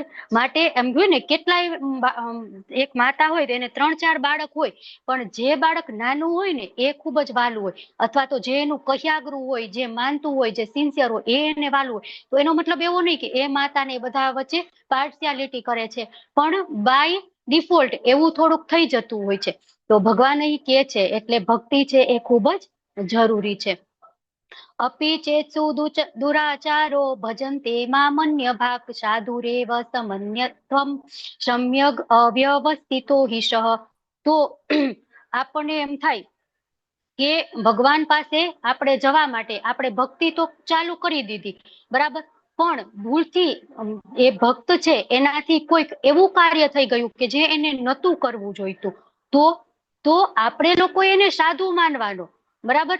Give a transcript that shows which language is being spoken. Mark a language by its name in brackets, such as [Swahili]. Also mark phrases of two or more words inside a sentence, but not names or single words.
[Gujarati] માટે એમ જોયું ને, કેટલાય એક માતા હોય તો એને 3-4 બાળક હોય, પણ જે બાળક નાનું હોય ને એ ખૂબ જ વાલું હોય, અથવા તો જે એનું કહ્યાગરું હોય, જે માનતું હોય, જે સિન્સિયર હોય, એ એને વાલું હોય. તો એનો મતલબ એવો નહીં કે એ માતાને બધા વચ્ચે પાર્શિયાલિટી કરે છે, પણ [English] by default [Gujarati] એવું થોડુંક થઈ જતું હોય છે. તો ભગવાન અહીં કે છે એટલે ભક્તિ છે એ ખૂબ જ જરૂરી છે. [Sanskrit] अपि चेत्सु दुराचारो भजन्ते मामन्य भाग साधुरेव समन्यत्वं सम्यग अव्यवस्थितो हि सः. [Gujarati] તો આપણને એમ થાય કે ભગવાન પાસે આપણે જવા માટે આપણે ભક્તિ તો ચાલુ કરી દીધી, બરાબર, પણ ભૂલથી એ ભક્ત છે એનાથી કોઈક એવું કાર્ય થઈ ગયું કે જે એને નહોતું કરવું જોઈતું, તો આપણે લોકો એને સાધુ માનવાનો, બરાબર?